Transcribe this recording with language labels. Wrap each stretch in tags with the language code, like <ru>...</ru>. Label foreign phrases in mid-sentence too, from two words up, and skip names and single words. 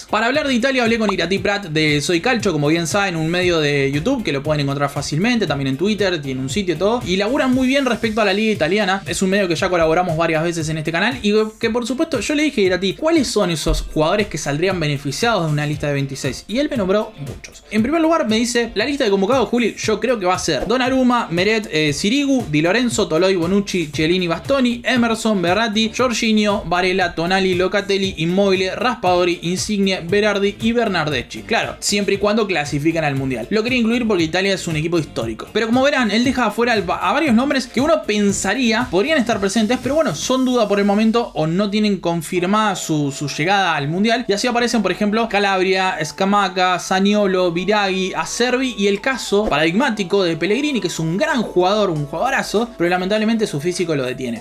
<es>Para hablar de Italia hablé con Irati Prat de Soy Calcio, como bien saben, un medio de YouTube que lo pueden encontrar fácilmente, también en Twitter, tiene un sitio y todo, y laburan muy bien respecto a la liga italiana. Es un medio que ya colaboramos varias veces en este canal y que por supuesto yo le dije a Irati ¿cuáles son esos jugadores que saldrían beneficiados de una lista de 26? Y él me nombró muchos. En primer lugar me dice, la lista de convocados, Juli, yo creo que va a ser Donnarumma, Meret, Sirigu, Di Lorenzo, Toloi, Bonucci, Chiellini, Bastoni, Emerson, Berratti, Jorginho, Varela, Tonali, Locatelli, Immobile, Raspadori, Insigne, Berardi y Bernardeschi. Claro, siempre y cuando clasifican al mundial. Lo quería incluir porque Italia es un equipo histórico. Pero como verán, él deja afuera a varios nombres que uno pensaría podrían estar presentes, pero bueno, son duda por el momento o no tienen confirmada su llegada al mundial. Y así aparecen, por ejemplo, Calabria, Scamacca, Zaniolo, Biraghi, Acerbi y el caso paradigmático de Pellegrini, que es un gran jugador, un jugadorazo, pero lamentablemente su físico lo detiene.</es>